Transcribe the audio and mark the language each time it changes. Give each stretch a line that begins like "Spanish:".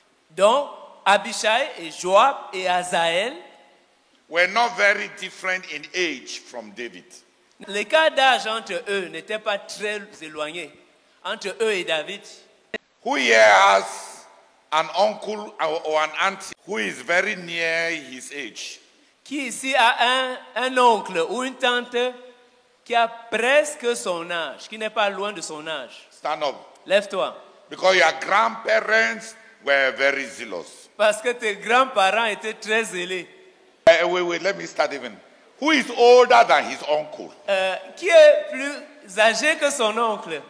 French: Donc, Abishai et Joab et Azaël,
English: were not very different in age from David.
French: l'écart d'âge entre eux n'était pas très éloigné. Entre eux et David.
English: Who here has an uncle or an auntie who is very near his age?
French: Qui ici a un oncle ou une tante qui a presque son âge, qui n'est pas loin de son âge?
English: Stand up.
French: Lève-toi.
English: Because your grandparents were very zealous.
French: Parce que tes grands-parents étaient très zélés.
English: Wait, let me start even. Who is older than his uncle?
French: Qui est plus âgé que son oncle?